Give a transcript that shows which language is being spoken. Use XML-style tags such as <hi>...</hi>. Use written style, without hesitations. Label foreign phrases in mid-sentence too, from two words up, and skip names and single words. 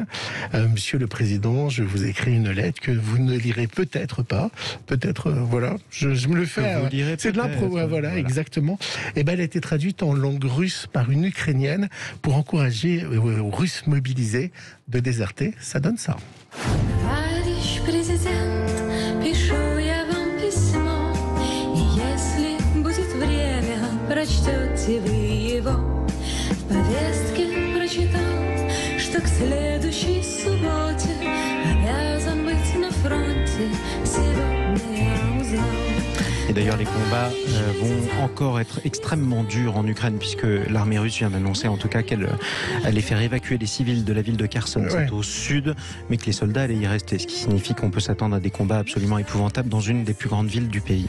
<fr>Monsieur le Président, je vous écris une lettre que vous ne lirez peut-être pas. Peut-être, voilà. Je me le fais. C'est de l'impro, voilà, exactement. Et ben, elle a été traduite en langue russe par une Ukrainienne pour encourager aux Russes mobilisés de déserter. Ça donne ça.</fr> <ru>Товарищ президент, пишу я вам письмо, и если будет время, прочтете вы его. В повестке прочитал, что к следующей субботе обязан быть на фронте. Сегодня я узнал.</ru> <fr>Et d'ailleurs, les combats vont encore être extrêmement durs en Ukraine, puisque l'armée russe vient d'annoncer en tout cas qu'elle allait faire évacuer les civils de la ville de Kherson, c'est au sud, mais que les soldats allaient y rester, ce qui signifie qu'on peut s'attendre à des combats absolument épouvantables dans une des plus grandes villes du pays.</fr>